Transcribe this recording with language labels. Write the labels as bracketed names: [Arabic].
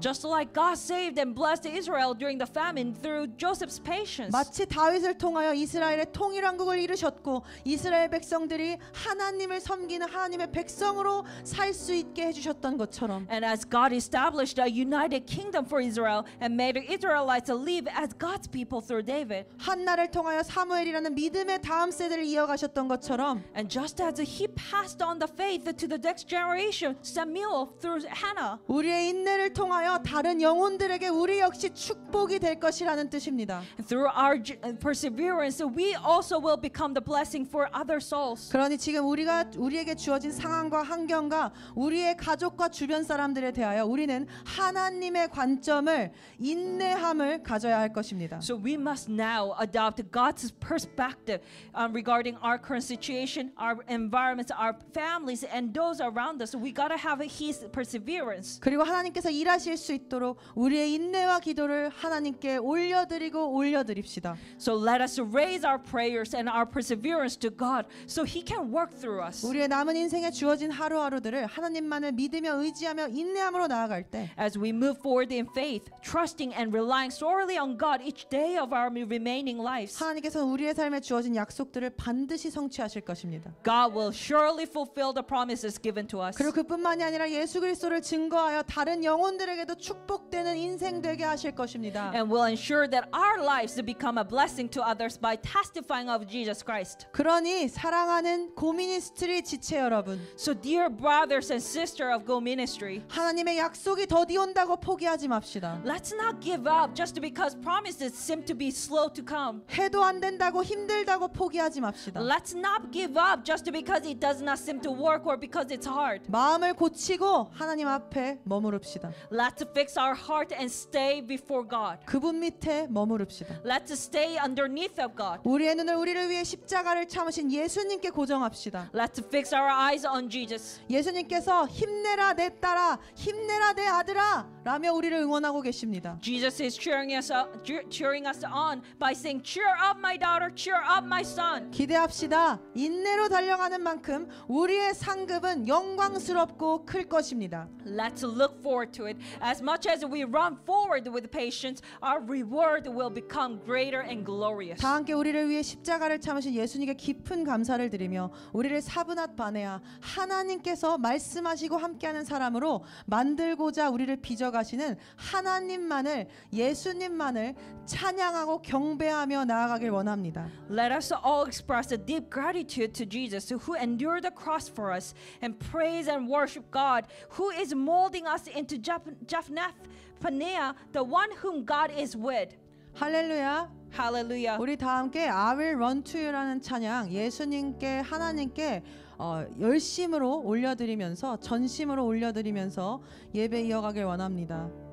[English] Just like God saved and blessed Israel during the famine through Joseph's patience. [Korean] 마치 다윗을 통하여 이스라엘의 통일왕국을 이루셨고 이스라엘 백성들이 하나님을 섬기는 하나님의 백성으로 살 수 있게 해주셨던 것처럼, [English] And as God established a united kingdom for Israel and made the Israelites live as God's people through David. [Korean] 한나를 통하여 사무엘이라는 믿음의 다음 세대를 이어가셨던 것처럼, [English] And just as he passed on the faith to the next generation, Samuel through Hannah. [Korean] 우리의 인내를 통하여 다른 영혼들에게 우리 역시 축복이 될 것이라는 뜻입니다. [English] Through our perseverance, we also will become the blessing for other souls. [Korean] 그러니 지금 우리에게 주어진 상황과 환경과 우리의 가족과 주변 사람들에 대하여 우리는 하나님의 관점을, 인내함을 가져야 할 것입니다. [English] So we must now adopt God's perspective regarding our current situation, our environments, our families, and those around us. We gotta have His perseverance. [Korean] 그리고 하나님께서 일하실 수 있도록 우리의 인내와 기도를 하나님께 올려드립시다. [English] So let us raise our prayers and our perseverance to God so He can work through us. [Korean] 우리의 남은 인생에 주어진 하루하루들을 하나님만을 믿으며 의지하며 인내함으로 나아갈 때, [English] As we move forward in faith, trusting and relying solely on God each day of our remaining lives, [Korean] 하나님께서는 우리의 삶에 주어진 약속들을 반드시 성취하실 것입니다. [English] God will surely fulfill the promises given to us. [Korean] 그리고 그뿐만이 아니라 예수 그리스도를 증거하여 다른 영혼들에게도 축복되는 인생 되게 하실 것입니다. [English] And will ensure that our lives become a blessing to others by testifying of Jesus Christ. [Korean] 그러니 사랑하는 고미니스트리 지체 여러분, [English] So dear brothers and sisters of Go Ministry, [Korean] 하나님의 약속이 더디 온다고 포기하지 맙시다. [English] let's not give up just because promises seem to be slow to come. [Korean] 해도 안 된다고 힘들다고 포기하지 맙시다. [English] Let's not give up just because it does not seem to work or because it's hard. [Korean] 마음을 고치고 하나님 앞에 머무릅시다. [English] Let's fix our heart and stay before God. [Korean] 그분 밑에 머무릅시다. [English] Let's stay underneath of God. [Korean] 우리의 눈을 우리를 위해 십자가를 참으신 예수님께 고정합시다. [English] Let's fix our eyes on Jesus. [Korean] 예수님께서 힘내라 내 딸아, 힘내라 내 아들아 라며 우리를 응원하고 계십니다. [English] Jesus is cheering us on by saying, cheer up my daughter, cheer up my son. [Korean] 기대합시다. 인내로 달려가는 만큼 우리의 상급은 영광스럽고 클 것입니다. [English] Let's look forward to it. As much as we run forward with patience, our reward will become greater and glorious. [Korean] 다 함께 우리를 위해 십자가를 참으신 예수님께 깊은 감사를 드리며 우리를 사브낫 바네아, 하나님께서 말씀하시고 함께하는 사람으로 만들고자 우리를 빚어가시는 하나님만을, 예수님만을 찬양하고 경배하며 나아가길 원합니다. [English] Let us all express a deep gratitude to Jesus who endured the cross for us and praise and worship God who is molding us into Japhnath Paneah, the one whom God is with. [Korean] 할렐루야. [English] Hallelujah. [Korean] 우리 다 함께 [English] I will run to you [Korean] 라는 찬양 예수님께, 하나님께 열심으로 올려드리면서, 전심으로 올려드리면서 예배 이어가길 원합니다.